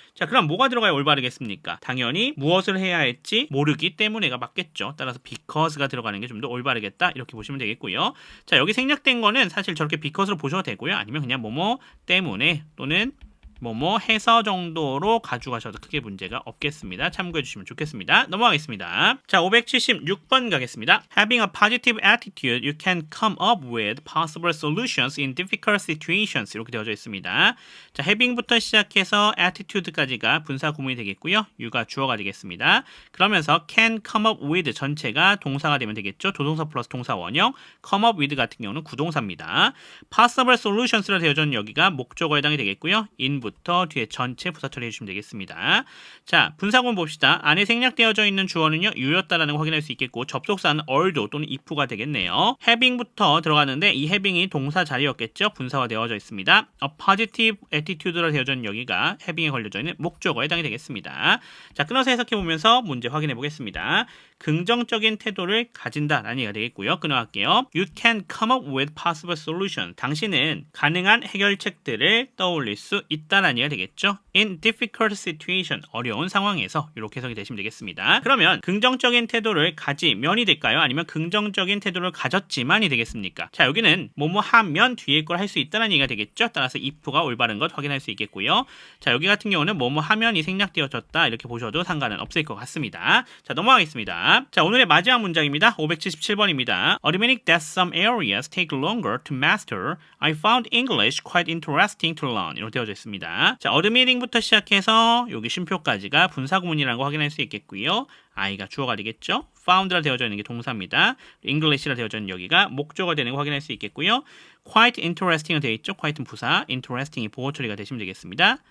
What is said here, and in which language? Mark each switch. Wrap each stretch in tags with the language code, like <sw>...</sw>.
<ko>자, 그럼 뭐가 들어가야 올바르겠습니까? 당연히 무엇을 해야 할지 모르기 때문에가 맞겠죠. 따라서 because가 들어가는 게 좀 더 올바르겠다 이렇게 보시면 되겠고요. 자, 여기 생략된 거는 사실 저렇게 because로 보셔도 되고요. 아니면 그냥 뭐뭐 때문에 또는 뭐뭐 해서 정도로 가져가셔도 크게 문제가 없겠습니다. 참고해 주시면 좋겠습니다. 넘어가겠습니다. 자, 576번 가겠습니다.</ko> <en>Having a positive attitude, you can come up with possible solutions in difficult situations.</en> <ko>이렇게 되어져 있습니다. 자, having부터 시작해서 attitude까지가 분사 구문이 되겠고요. you가 주어가 되겠습니다. 그러면서</ko> <en>can come up with</en> <ko>전체가 동사가 되면 되겠죠. 조동사 플러스 동사 원형.</ko> <en>come up with</en> <ko>같은 경우는 구동사입니다.</ko> <en>possible solutions</en> <ko>로 되어져 있는 여기가 목적어에 해당이 되겠고요. in부터 뒤에 전체 부사 처리해 주시면 되겠습니다. 자, 분사구문 봅시다. 안에 생략되어져 있는 주어는요, you였다라는 걸 확인할 수 있겠고 접속사는 although 또는 if가 되겠네요. having부터 들어가는데 이 having이 동사 자리였겠죠. 분사화 되어져 있습니다.</ko> <en>a positive attitude</en> <ko>로 되어져 있는 여기가 having에 걸려져 있는 목적어에 해당이 되겠습니다. 자, 끊어서 해석해 보면서 문제 확인해 보겠습니다. 긍정적인 태도를 가진다라는 얘기가 되겠고요. 끊어갈게요.</ko> <en>You can come up with possible solution.</en> <ko>당신은 가능한 해결책들을 떠올릴 수 있다라는 얘기가 되겠죠.</ko> <en>In difficult situation.</en> <ko>어려운 상황에서 이렇게 해석이 되시면 되겠습니다. 그러면 긍정적인 태도를 가지면이 될까요? 아니면 긍정적인 태도를 가졌지만이 되겠습니까? 자, 여기는 뭐뭐 하면 뒤에 걸 할 수 있다는 얘기가 되겠죠. 따라서 if가 올바른 것 확인할 수 있겠고요. 자, 여기 같은 경우는 뭐뭐 하면이 생략되어졌다 이렇게 보셔도 상관은 없을 것 같습니다. 자, 넘어가겠습니다. 자, 오늘의 마지막 문장입니다. 577번입니다. Admitting that some areas take longer to master, I found English quite interesting to learn. 이렇게 되어져 있습니다. 자, admitting부터 시작해서 여기 쉼표까지가 분사구문이라는 거 확인할 수 있겠고요. I가 주어가 되겠죠. found라 되어져 있는 게 동사입니다. English라 되어져 있는 여기가 목적어가 되는 거 확인할 수 있겠고요.</ko> <en>quite interesting</en> <ko>은 되어 있죠. quite는 부사, interesting이 보호 처리가 되시면 되겠습니다.</ko>